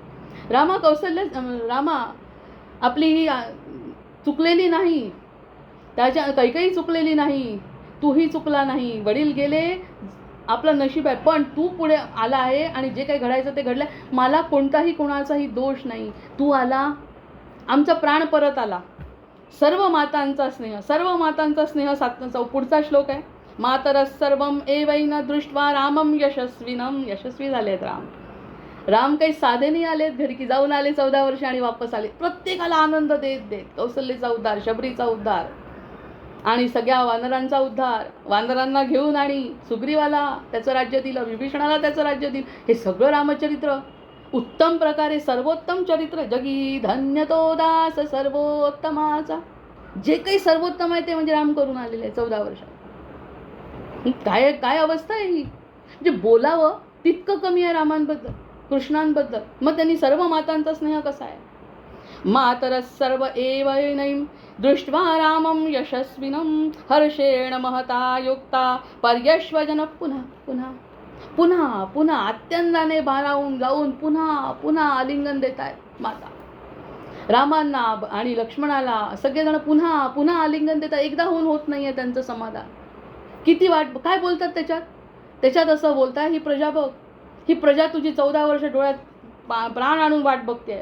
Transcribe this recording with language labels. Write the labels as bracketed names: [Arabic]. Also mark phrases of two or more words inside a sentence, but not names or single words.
[Marathi] रामा आपली ही चुकलेली नाही, त्याच्या काही चुकलेली नाही, तूही चुकला नाही. वडील गेले, आपलं नशीब आहे, पण तू पुढे आला आहे आणि जे काही घडायचं ते घडलं. मला कोणाचाही दोष नाही. तू आला, आमचा प्राण परत आला. सर्व मातांचा स्नेह साधण्याचा पुढचा श्लोक आहे. [Sanskrit] मातरस सर्वम एवैन दृष्ट्वा रामम यशस्विनम. [Marathi] यशस्वी झालेत राम काही साधे नाही आलेत घरी की जाऊन आले 14 वर्ष आणि वापस आले. प्रत्येकाला आनंद देत देत कौसल्याचा उद्धार, शबरीचा उद्धार आणि सगळ्या वानरांचा उद्धार, वानरांना घेऊन आणि सुग्रीवाला त्याचं राज्य दिलं, विभीषणाला त्याचं राज्य दिलं. हे सगळं रामचरित्र उत्तम प्रकारे सर्वोत्तम चरित्र. जगी धन्य तो दास सर्वोत्तमाचा. जे काही सर्वोत्तम आहे ते म्हणजे राम करून आलेले आहे 14 वर्षात. काय अवस्था आहे ही. म्हणजे बोलावं तितकं कमी आहे रामांबद्दल, कृष्णांबद्दल. मग त्यांनी सर्व मातांचा स्नेह कसा आहे. [Sanskrit] मातरस सर्व एवैनैम दृष्ट्वा रामम यशस्विनम हर्षेण महता युक्ता पर्यश्वजन [Marathi] पुन्हा पुन्हा पुन्हा पुन्हा अत्यंताने भारावून जाऊन पुन्हा आलिंगन देत आहेत माता. रामांना आणि लक्ष्मणाला सगळेजण पुन्हा आलिंगन देतात. एकदा होत नाही आहे त्यांचं समाधान. किती काय बोलतात त्याच्यात असं बोलतात, ही प्रजा बघ, ही प्रजा तुझी 14 वर्ष डोळ्यात प्राण आणून वाट बघते.